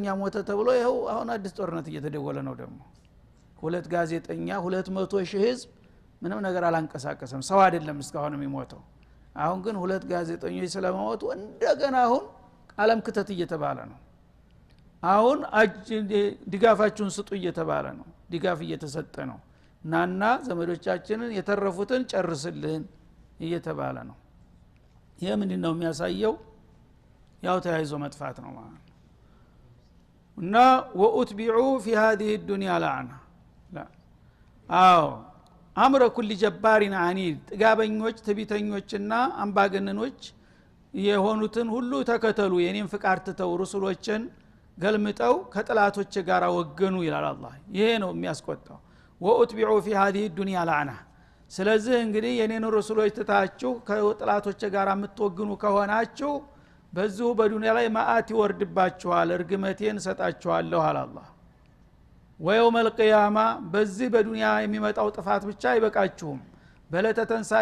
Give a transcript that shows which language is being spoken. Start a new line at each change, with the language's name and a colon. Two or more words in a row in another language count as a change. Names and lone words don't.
Amharic: ሞተ ተብሎ ይኸው አሁን አዲስ ጦርነት እየተደወለ ነው። ደግሞ ሁለት ጋዜጠኛ 200,000 ህዝብ ምንም ነገር አላንቀሳቀሰም። ሰው አይደለም እስካሁን የሚሞተው። አሁን ግን ሁለት ጋዜጠኞች ስለሞቱ እንደገና አሁን ዓለም ክተት እየተባለ ነው። አሁን ድጋፋችሁን ስጡ እየተባለ ነው። ድጋፍ እየተሰጠ ነው። ናና ዘመዶቻችንን የተረፉትን ጨርስልን እየተባለ ነው። ይሄ ምንድነው የሚያሳየው? ያው ተያይዞ መጥፋት ነው ማለት ነው። እና
Arabic: وأتبعوا في هذه الدنيا لعنة
Amharic: لا አዎ
Arabic: أمر كل جبار عنيد
Amharic: ጥጋበኞች ትቢተኞችና አምባገነኖች የሆኑትን ሁሉ ተከተሉ፣ የኔን ፍቃድ ትተው ሩሱሎችን ገልምጠው ከጥላቶች ጋር ወገኑ ይላል አላህ። ይሄ ነው የሚያስቆጣው።
Arabic: وأتبعوا في هذه الدنيا لعنة።
Amharic: ስለዚህ እንግዲህ የኔን ሩሱሎች ትታችሁ ከጥላቶች ጋር የምትወግኑ ከሆናችሁ በዚሁ በዱንያ ላይ ማአት ይወርድባችኋል፣ እርግመቴን ሰጣችኋለሁ አለ አላህ።
Arabic: ويوم القيامة
Amharic: በዚህ በዱንያ የሚመጣው ጥፋት ብቻ አይበቃችሁም፣ በዕለተ ትንሣኤ